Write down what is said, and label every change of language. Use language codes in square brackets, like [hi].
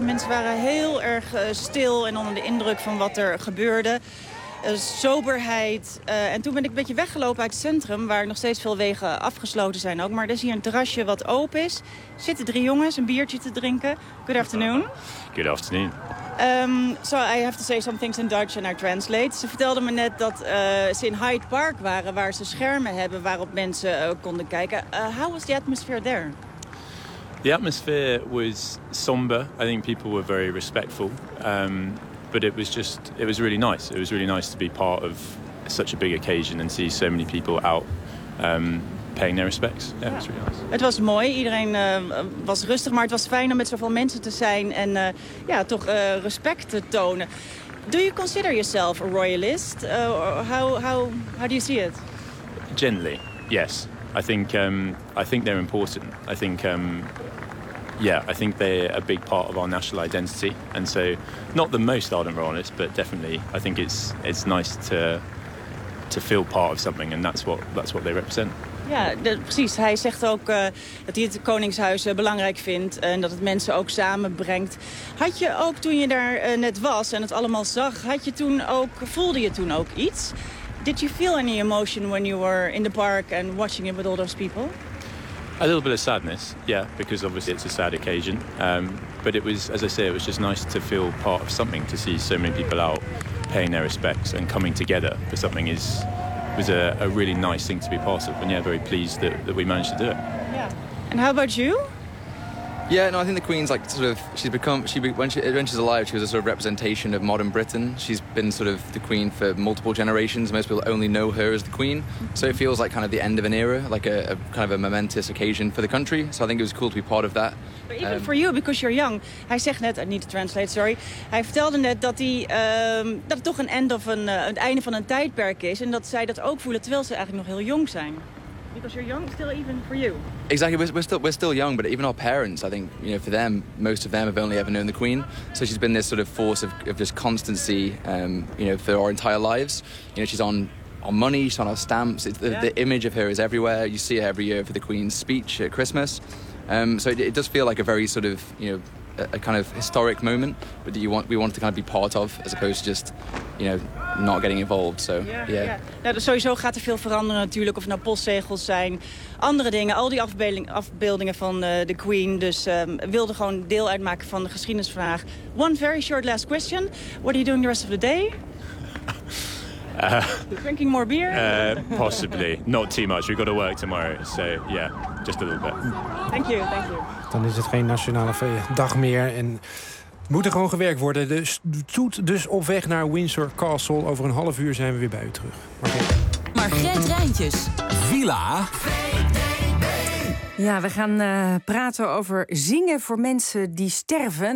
[nl] Mensen waren heel erg stil en onder de indruk van wat er gebeurde. Soberheid. En toen ben ik een beetje weggelopen uit het centrum, waar nog steeds veel wegen afgesloten zijn ook. Maar er is hier een terrasje wat open is. Er zitten drie jongens een biertje te drinken. [en] Good afternoon. Good afternoon. So I have to say some things in Dutch and I translate. [nl] Ze vertelden me net dat ze in Hyde Park waren, waar ze schermen hebben waarop mensen konden kijken. [en] How was the atmosphere there? The atmosphere was somber. I think people were very respectful. But it was really nice. It was really nice to be part of such a big occasion and see so many people out paying their respects. Yeah, yeah. It was really nice. [nl] Het was mooi. Iedereen was rustig, maar het was fijn om met zoveel mensen te zijn en respect te tonen. [en] Do you consider yourself a royalist? How do you see it? Generally, yes. I think they're important. I think they're a big part of our national identity, and so not the most ardent royalist, but definitely I think it's nice to feel part of something, and that's what they represent. [nl] Ja, precies. Hij zegt ook dat hij het Koningshuis belangrijk vindt en dat het mensen ook samenbrengt. Had je ook toen je daar net was en het allemaal zag, voelde je toen ook iets? [en] Did you feel any emotion when you were in the park and watching it with all those people? A little bit of sadness, yeah, because obviously it's a sad occasion. But it was, as I say, it was just nice to feel part of something, to see so many people out paying their respects and coming together for something was a really nice thing to be part of. And yeah, very pleased that we managed to do it. Yeah. And how about you? Yeah, no, I think the Queen's like sort of, when she's alive, she was a sort of representation of modern Britain. She's been sort of the Queen for multiple generations. Most people only know her as the Queen. So it feels like kind of the end of an era, like a kind of a momentous occasion for the country. So I think it was cool to be part of that. But even for you, because you're young. [nl] Hij zegt net, [en] I need to translate, sorry. [nl] Hij vertelde net dat dat het toch een [en] end of [nl] het einde van een tijdperk is. En dat zij dat ook voelen, terwijl ze eigenlijk nog heel jong zijn. [en] Because you're young, still, even for you. Exactly, we're still young, but even our parents, I think, you know, for them, most of them have only ever known the Queen. So she's been this sort of force of just constancy, you know, for our entire lives. You know, she's on our money, she's on our stamps. The image of her is everywhere. You see her every year for the Queen's speech at Christmas. So it does feel like a very sort of, you know, a kind of historic moment that we want to kind of be part of, as opposed to just, you know, not getting involved. So yeah. [nl] Nou, sowieso gaat er veel veranderen natuurlijk, of het nou postzegels zijn, andere dingen, al die afbeeldingen van de Queen. Dus wilde gewoon deel uitmaken van de geschiedenis vandaag. [en] One very short last question: what are you doing the rest of the day? Drinking more beer? Possibly, not too much. We've got to work tomorrow, so yeah, just a little bit. Thank you. [nl] Dan is het geen nationale dag meer en moet er gewoon gewerkt worden. De stoet dus op weg naar Windsor Castle. Over een half uur zijn we weer bij u terug. Margreet Rijntjes. Villa. Ja, we gaan praten over zingen voor mensen die sterven.